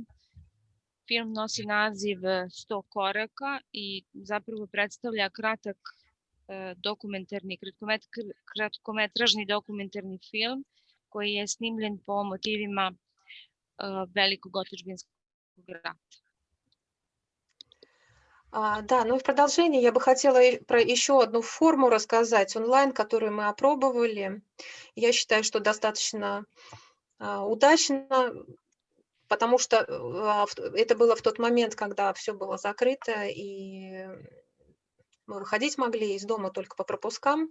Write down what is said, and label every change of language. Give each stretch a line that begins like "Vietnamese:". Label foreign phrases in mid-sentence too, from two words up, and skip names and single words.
Serbian: Film nosi naziv 100 koraka i zapravo predstavlja kratak kratkometražni dokumentarni film koji je snimljen po motivima Velikog otadžbinskog rata.
Russian: Да, ну и в продолжение я бы хотела про еще одну форму рассказать онлайн, которую мы опробовали. Я считаю, что достаточно удачно, потому что это было в тот момент, когда все было закрыто, и мы выходить могли из дома только по пропускам.